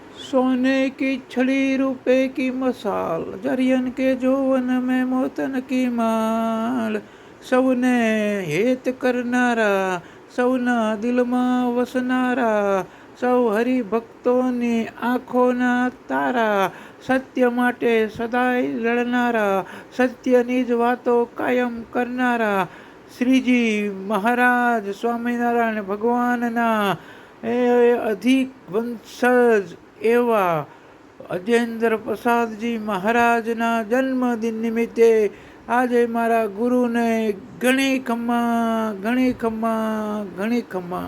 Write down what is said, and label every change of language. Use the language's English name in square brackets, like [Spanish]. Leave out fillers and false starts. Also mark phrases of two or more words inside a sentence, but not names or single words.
[Hindi] सोने की छड़ी रुपए की मसाल, जरियन के जोवन में मोतन की माल। [Gujarati] સૌને હેત કરનારા, સૌના દિલમાં વસનારા, સૌ હરિભક્તોની આંખોના તારા, સત્ય માટે સદાય લડનારા, સત્યની જ વાતો કાયમ કરનારા શ્રીજી મહારાજ સ્વામિનારાયણ ભગવાનના એ અધિક વંશજ એવા અજેન્દ્ર પ્રસાદજી મહારાજના જન્મદિન નિમિત્તે આજે મારા ગુરુને ઘણી ખમ્મા ઘણી ખમ્મા ઘણી ખમ્મા.